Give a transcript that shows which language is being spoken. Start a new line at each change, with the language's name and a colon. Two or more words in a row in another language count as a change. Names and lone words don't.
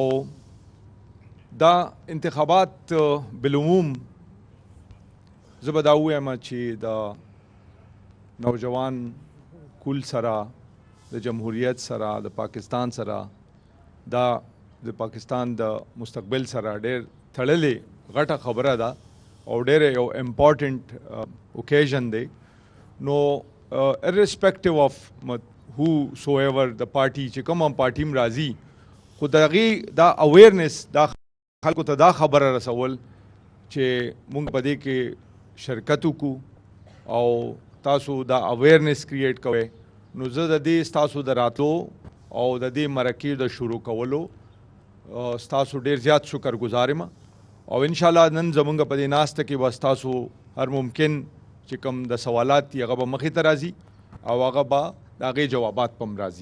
Pashto: او دا انتخابات بالعموم زه به دا ووایم چې د نوجوان کل سره، د جمهوریت سره، د پاکستان سره، دا د پاکستان د مستقبل سره ډېر تړلې غټه خبره ده او ډېر یو
English: important occasion
Pashto: دی. نو
English: irrespective of whosoever the party
Pashto: چې کوم پارټي م راځي، خو د هغې دا اویرنس، دا خلکو ته دا خبره رسول چې مونږ په دې کې شرکت وکړو او تاسو دا
English: awareness create
Pashto: کوئ. نو زه د دې ستاسو د راتلو او د دې مرکې د شروع کولو ستاسو ډېر زیات شکر ګزار یم او انشاءالله نن زمونږ په دې ناسته کې به ستاسو هر ممکن چې کوم د سوالات دي هغه به مخې ته راځي او هغه به د هغې جوابات په هم راځي.